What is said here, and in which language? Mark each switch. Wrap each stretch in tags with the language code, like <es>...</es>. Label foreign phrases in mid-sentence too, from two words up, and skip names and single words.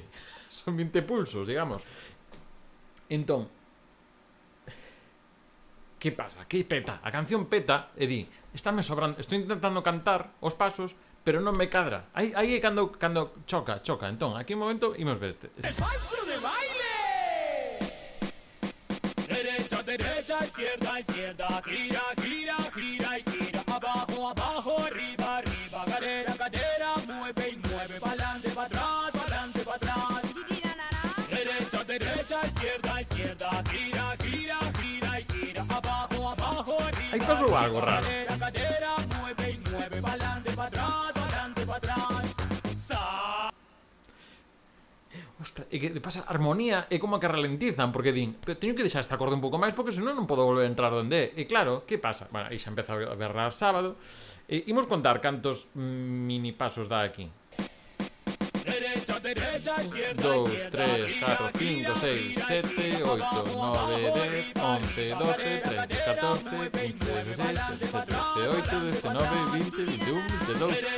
<gl>Son 20 pulsos, digamos. Entón, que pasa? Que peta? A canción peta e di, estáme sobrando, estou intentando cantar os pasos, pero non me cadra. Aí é cando choca. Entón, aquí un momento imos ver este.</gl> <es>¡El paso de baile! Derecha, derecha, izquierda, izquierda, gira, gira, gira y gira, abajo, abajo, arriba, arriba, cadera, cadera, mueve y mueve, pa'lante, pa' atrás, pa'lante, pa' atrás. Derecha, derecha, izquierda, izquierda, gira, gira, gira y gira, abajo, abajo, arriba.</es> <gl>Aí pasou algo raro.</gl> <es>Cadera, cadera, mueve y mueve, pa'lante, pa' atrás. Ostras,</es> <gl>e que pasa, armonía é como que ralentizan, porque din, pero teño que deixar este acorde un pouco máis porque senón non podo volver a entrar onde é. E claro, que pasa? Bueno, aí xa empeza a berrar sábado. Imos contar cantos mini pasos dá aquí. 2, 3, 4, 5, 6, 7, 8, 9, 10, 11, 12, 13, 14, 15, 16, 17, 18, 19, 20, 21, 22.</gl>